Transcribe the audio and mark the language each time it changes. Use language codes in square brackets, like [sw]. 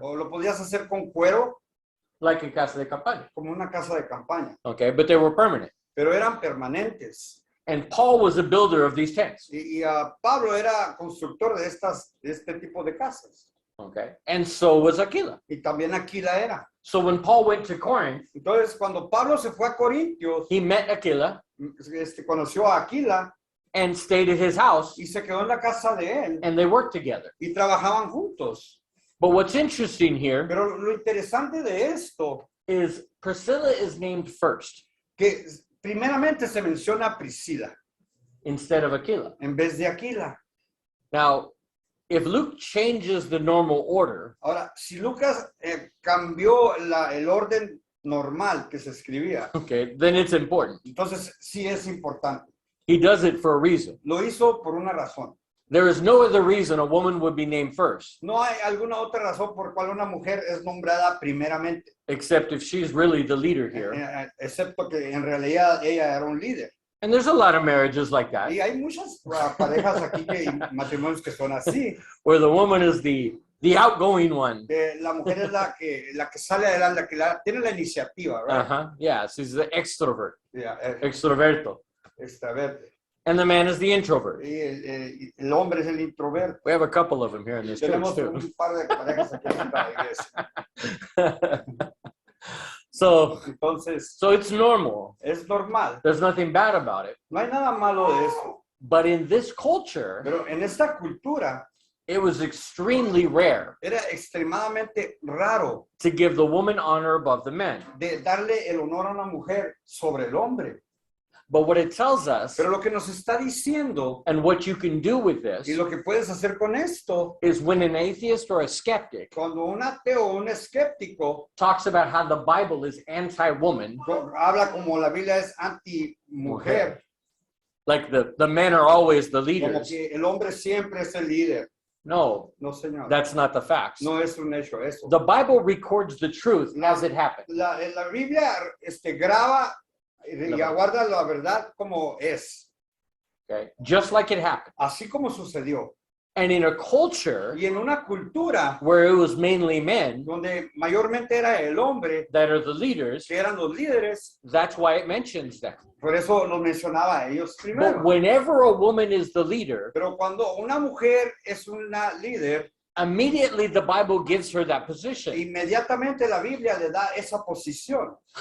[es] o lo podías hacer con cuero, [en] like in [es] casa de campaña. como una casa de campaña. [en] Okay, but they were permanent. [es] Pero eran permanentes. [en] And Paul was a builder of these tents. [es] Y Pablo era constructor de este tipo de casas. [en] Okay, and so was Aquila. [es] Y también Aquila era. [en] So when Paul went to Corinth, [es] Entonces, cuando Pablo se fue a Corintios, [en] he met Aquila [es] conoció a Aquila [en] and stayed at his house, [es] y se quedó en la casa de él [en] and they worked together. [es] y trabajaban juntos. [en] But what's interesting here [es] Pero lo interesante de esto, [en] is Priscilla is named first [es] que primeramente se menciona a Priscila [en] instead of Aquila. [es] en vez de Aquila. [en] Now, if Luke changes the normal order, [es] Ahora, si Lucas cambió el orden normal que se escribía, [en] okay, then it's important. [es] entonces sí es importante. [en] He does it for a reason. [es] Lo hizo por una razón. [en] There is no other reason a woman would be named first, [es] No hay alguna otra razón por cual una mujer es nombrada primeramente, [en] except if she's really the leader here. [es] excepto que en realidad ella era un líder. [en] And there's a lot of marriages like that, [es] Y hay muchas parejas aquí y matrimonios que son así. [en] where the woman is the outgoing one. [es] La mujer es la que sale adelante, la que tiene la iniciativa, right? Uh-huh. [en] Yeah, she's the extrovert, Yeah, [es] extroverto. extraverte. [en] And the man is the introvert. [es] Y el hombre es el introverto. [en] We have a couple of them here in this church [es] Tenemos [en] too. [es] un par de parejas aquí en la iglesia. [en] So [es] Entonces, [en] it's normal. [es] es normal. [en] There's nothing bad about it. [es] No hay nada malo de eso. [en] But in this culture, [es] Pero en esta cultura [en] it was extremely rare [es] era extremadamente raro [en] to give the woman honor above the men. [es] de darle el honor a una mujer sobre el hombre. [en] But what it tells us, [es] Pero lo que nos está diciendo [en] and what you can do with this, [es] y lo que puedes hacer con esto, [en] is when an atheist or a skeptic [es] cuando un ateo o un escéptico [en] talks about how the Bible is anti-woman, [es] habla como la Biblia es anti-mujer, [en] like the men are always the [es] como [en] leaders. [es] que el hombre siempre es el líder. [en] No, [es] No, señor. [en] that's not the facts. [es] No es un hecho eso. [en] The Bible records the truth as it happened. [es] La Biblia graba y aguarda la verdad como es, [en] Okay, just like it happened. [es] así como sucedió. [en] And in a culture [es] Y en una cultura [en] where it was mainly men [es] donde mayormente era el hombre [en] that are the leaders, [es] que eran los líderes, [en] that's why it mentions them. [es] por eso los mencionaba a ellos [en] But [es] primero. [en] whenever a woman is the leader, [es] Pero cuando una mujer es una líder, [en] immediately the Bible gives her that position. [es] inmediatamente la Biblia le da esa posición.